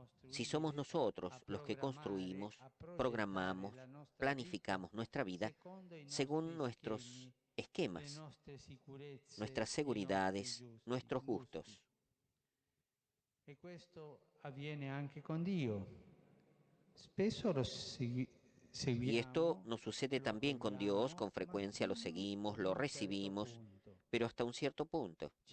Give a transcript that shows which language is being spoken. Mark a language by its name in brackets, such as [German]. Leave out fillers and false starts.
[Spanish] Si somos nosotros los que construimos, programamos, planificamos nuestra vida según nuestros esquemas, nuestras seguridades, nuestros gustos. [Italian] E questo avviene anche con Dio. Spesso lo [Spanish] Y esto nos sucede también con Dios, con frecuencia lo seguimos, lo recibimos, pero hasta un cierto punto.